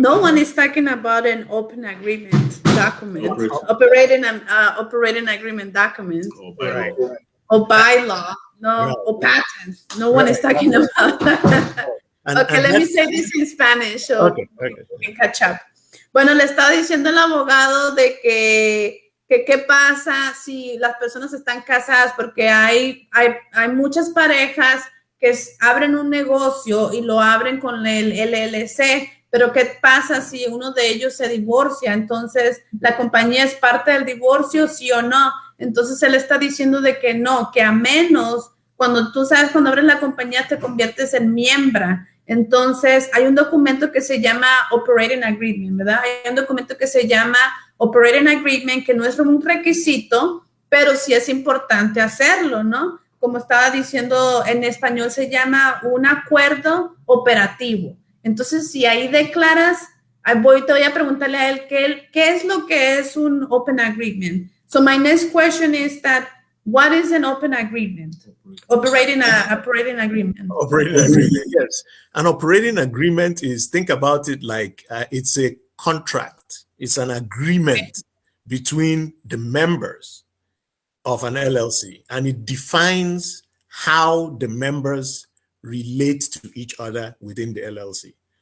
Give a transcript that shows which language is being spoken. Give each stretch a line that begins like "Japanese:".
English: No one is talking about an open agreement document, operating agreement document, or bylaw, no, or patent. No one is talking about that. Okay, let me say this in Spanish so we can catch up.
Spanish: Bueno, le estaba diciendo el abogado de que qué pasa si las personas están casadas, porque hay muchas parejas que abren un negocio y lo abren con el LLC, pero ¿qué pasa si uno de ellos se divorcia? Entonces, ¿la compañía es parte del divorcio, sí o no? Entonces, él está diciendo de que no, que a menos cuando tú sabes, cuando abres la compañía te conviertes en miembro. Entonces, hay un documento que se llama Operating Agreement, ¿verdad? Hay un documento que se llama Operating Agreement, que no es un requisito, pero sí es importante hacerlo, ¿no? Como estaba diciendo, en español se llama un acuerdo operativo. Entonces, si ahí declaras, te voy a preguntarle a él qué es lo que es un Open Agreement.
English: So, my next question is that, what is an open agreement? Operating agreement. Operating agreement, yes. An operating agreement is, think about it like it's a contract. It's an agreement between the members of an LLC, and it defines how the members relate to each other within the LLC.